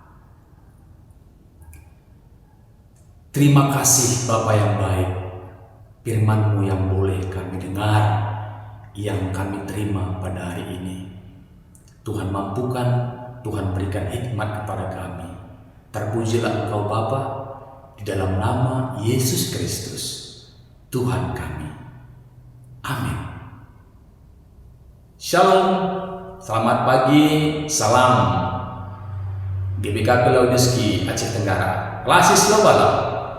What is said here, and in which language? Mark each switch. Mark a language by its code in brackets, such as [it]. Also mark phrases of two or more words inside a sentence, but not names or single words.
[id] Terima kasih Bapa yang baik, firman-Mu yang boleh kami dengar, yang kami terima pada hari ini. Tuhan mampukan, Tuhan berikan hikmat kepada kami. Terpujilah Engkau Bapa, di dalam nama Yesus Kristus, Tuhan kami. Amin. Shalom, selamat pagi, salam GBKP Laudeski Aceh Tenggara, Klasis Lobalam.